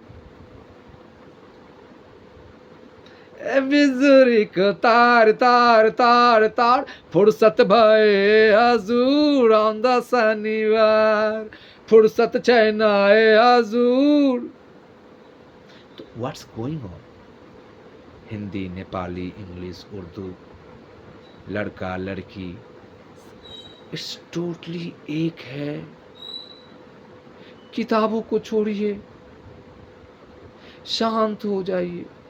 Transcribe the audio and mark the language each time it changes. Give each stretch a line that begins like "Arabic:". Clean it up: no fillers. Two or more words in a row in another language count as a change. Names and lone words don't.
Nepali: बिजुरीको तार तार तार तार, फुर्सत भए हजुर आउँदा शनिबार, फुर्सत छैन है हजुर।
English: तो what's going on?
Hindi: हिंदी, नेपाली, इंग्लिश, उर्दू, लड़का लड़की,
English: it's totally
Hindi: एक है। किताबों को छोड़िए, शांत हो जाइए।